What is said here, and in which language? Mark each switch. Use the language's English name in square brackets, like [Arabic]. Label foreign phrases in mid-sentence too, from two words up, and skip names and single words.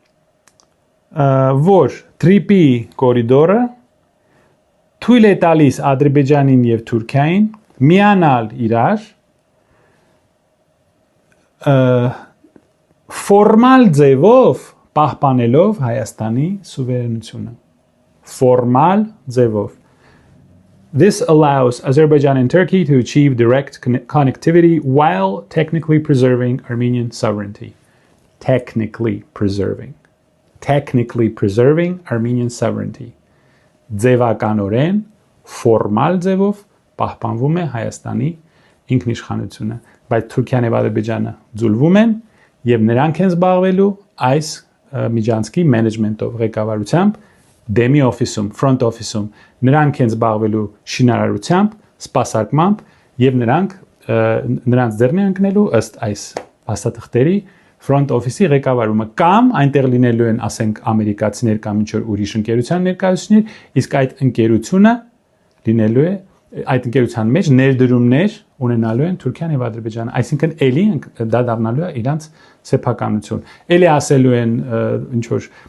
[Armenian] որ Թրիպի կորիդորը թույլ է տալիս Ադրբեջանին և Թուրքիային միանալ իրար ֆորմալ ձևով պահպանելով Հայաստանի սուվերենությունը։ Ֆորմալ ձևով։ [English] This allows Azerbaijan and Turkey to achieve direct connectivity while technically preserving Armenian sovereignty. Technically preserving Armenian sovereignty. [Armenian] Ձևականորեն ֆորմալ ձևով պահպանվում է Հայաստանի ինքնիշխանությունը, բայց Թուրքիան եւ Ադրբեջանը ձուլվում են եւ նրանք են զբաղվելու այս միջանցքի մենեջմենտով, ղեկավարությամբ, դեմի օֆիսում, [English] front office, [Armenian] նրանք են զբաղվելու շինարարությամբ, սպասարկմամբ եւ նրանց ձեռն են ընկնելու ըստ այս փաստաթղթերի [English] front office-ի [Armenian] ղեկավարումը կամ այնտեղ լինելու են, ասենք, ամերիկացիներ կամ ինչ-որ ուրիշ ընկերության ներկայացուցիչներ, իսկ այդ ընկերությունը լինելու է, այդ ընկերության մեջ ներդրումներ ունենալու են Թուրքիան եւ Ադրբեջանը, այսինքն էլի դա դառնալու է իրանց սեփականություն։ Էլի ասելու են ինչ-որ